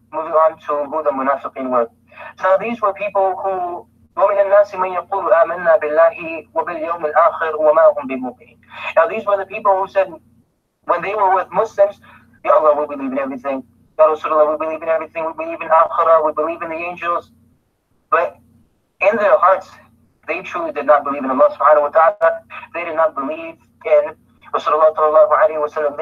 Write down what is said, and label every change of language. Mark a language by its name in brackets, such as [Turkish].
[English] Moving on to who the munafiqeen were. So these were people who [Arabic] وَمِنَ النَّاسِ مَنْ يَقُولُ آمَنَّا بِاللَّهِ وَبِالْيَوْمِ الْآخِرِ وَمَا هُمْ بِمُؤْمِنِينَ. [English] Now these were the people who said, when they were with Muslims, Ya Allah, we believe in everything. Ya Rasulullah, we believe in everything. We believe in Akhirah, we believe in the angels. But in their hearts, they truly did not believe in Allah subhanahu wa ta'ala. They did not believe in Rasulullah sallallahu alayhi wa sallam.